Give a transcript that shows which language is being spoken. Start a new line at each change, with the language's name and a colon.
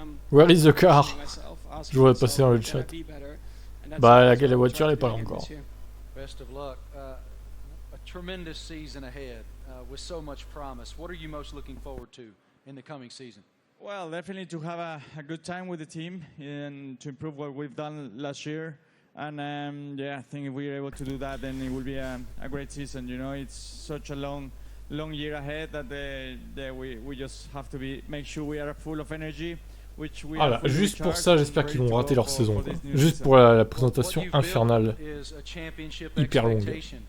English: Where is the car?
French: Je voudrais passer dans le chat. Bah, la voiture n'est pas là encore.
English: Best of luck. A tremendous season ahead with so much promise. What are you most looking forward to in the coming season? Well, definitely to have a good time with the team and to improve what we've done last year. And yeah, I think if we're able to do that, then it will be a great season. You know, it's such a long year ahead that we just have to make sure we are full of energy.
French: Voilà, juste pour ça, j'espère qu'ils vont rater leur saison, quoi. Juste pour la présentation infernale, hyper longue.